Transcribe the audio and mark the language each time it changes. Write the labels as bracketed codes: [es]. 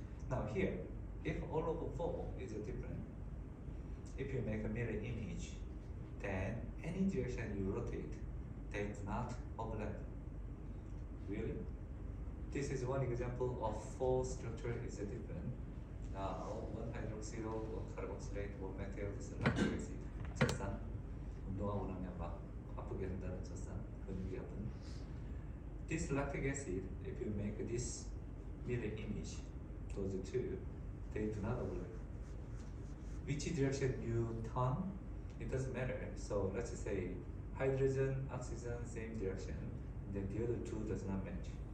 [en] Now here, if all over 4 is different, if you make a mirror image, then any direction you rotate, they do not overlap. Really? This is one example of 4 structure is different. Now, 1 hydroxyl, 1 carboxylate, 1 methyl, this is lactic acid. [ko] 젖산. 운동하고 나면 막 아프게 된다는 젖산. 근육이 아픈. [en] This lactic acid, if you make this mirror image, those 2, they do not overlap. Which direction you turn, it doesn't matter. So let's say hydrogen, oxygen, same direction, and then the other 2 does not match.